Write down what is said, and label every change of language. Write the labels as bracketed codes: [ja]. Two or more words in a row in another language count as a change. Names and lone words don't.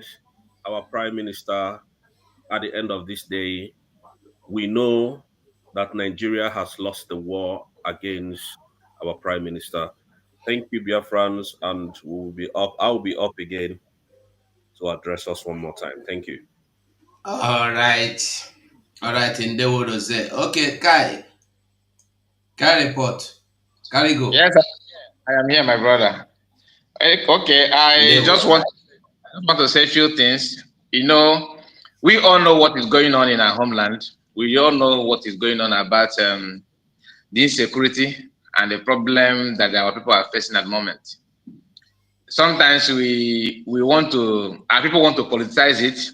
[en] Our prime minister, at the end of this day, we know that Nigeria has lost the war against our prime minister. Thank you, Biafrans, and we'll be up. I'll be up again to address us one more time. Thank you. All right. Ndewo Rose. Okay, Kai report. Kai go. Yes, I am here, my brother. Okay, I Ndewo. I want to say a few things. You know, we all know what is going on in our homeland. We all know what is going on about the insecurity and the problem that our people are facing at the moment. Sometimes we want to, our people want to politicize it.